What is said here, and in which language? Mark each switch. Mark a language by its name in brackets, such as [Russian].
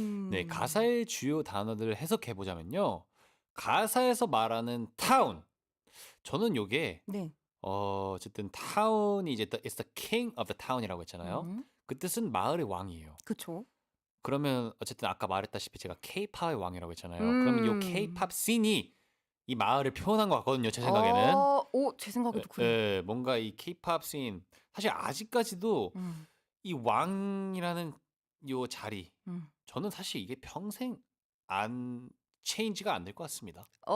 [Korean] 네, 가사의 주요 단어들을 해석해 보자면요. 가사에서 말하는 town. 저는 요게 네. 어쨌든 타운이 이제 [English] it's the king of the town [Korean] 이라고 했잖아요. 그 뜻은 마을의 왕이에요. 그쵸. 그러면 어쨌든 아까 말했다시피 제가 K-팝의 왕이라고 했잖아요. 그러면 요 K-팝 씬이 이 마을을 표현한 것 같거든요. 제 생각에는. 제 생각에도 그래요. 예, 뭔가 이 K-팝 씬 사실 아직까지도 이 왕이라는 요 자리 저는 사실 이게 평생 안 체인지가 안 될 것 같습니다.